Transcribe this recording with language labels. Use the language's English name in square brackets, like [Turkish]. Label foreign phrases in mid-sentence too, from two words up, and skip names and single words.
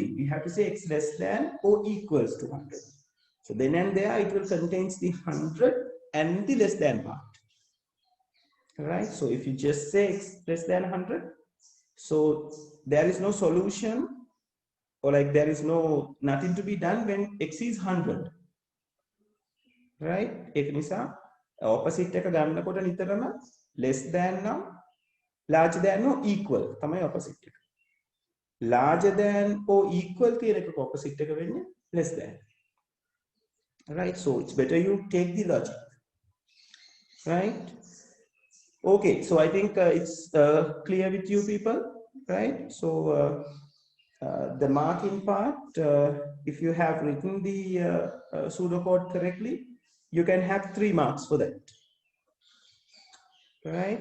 [English] We have to say x less than or equals to 100. So then and there it will contain the 100 and the less than part. Right? So if you just say x less than 100, so there is no solution, or like there is no nothing to be done when x is 100. Right? [Sinhala] ඒක නිසා opposite එක ගන්නකොට නිතරම [English] less than [Sinhala] නම් [English] larger than or equal [Sinhala] තමයි opposite එක. [English] Larger than or equal [Sinhala] කියන එකක opposite එක වෙන්නේ [English] less than. Right? So it's better you take the logic. Right? Okay, so I think it's clear with you people, right? So the marking part, if you have written the pseudocode correctly, you can have 3 marks for that, right?